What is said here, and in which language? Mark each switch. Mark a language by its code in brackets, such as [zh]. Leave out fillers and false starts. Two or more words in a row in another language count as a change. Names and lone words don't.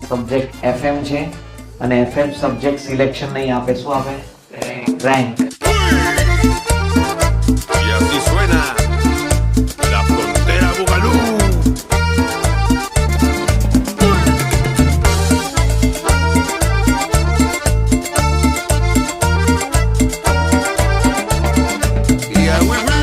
[gu] સબ્જેક્ટ FM છે અને FM [en] subject selection [gu] નહીં આપે, શું આપે? રેન્ક. [es] Y así suena la frontera Bugalú. [en] Yeah, we